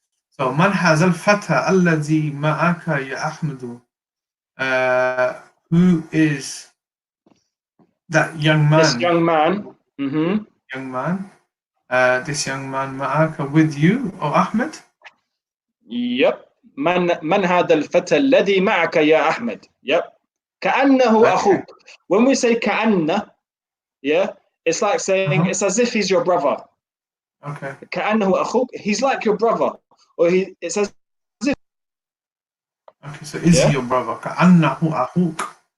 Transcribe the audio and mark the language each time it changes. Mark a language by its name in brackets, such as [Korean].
[Arabic] So من هذا الفتى الذي معك يا أحمد [English] who is that young This man? young man. Young man. This young man [Arabic] معك [English] with you, oh Ahmed? Yep. [Arabic] من هذا الفتى الذي معك يا أحمد. [English] Yep. [Arabic] كأنه [English] Okay. [Arabic] أخوك. [English] When we say كأنه, yeah, it's like saying it's as if he's your brother. Okay. [Arabic] كأنه أخوك. [English] He's like your brother, or it's as if. Okay. So is he Yeah. your brother? [Arabic] كأنه أخوك.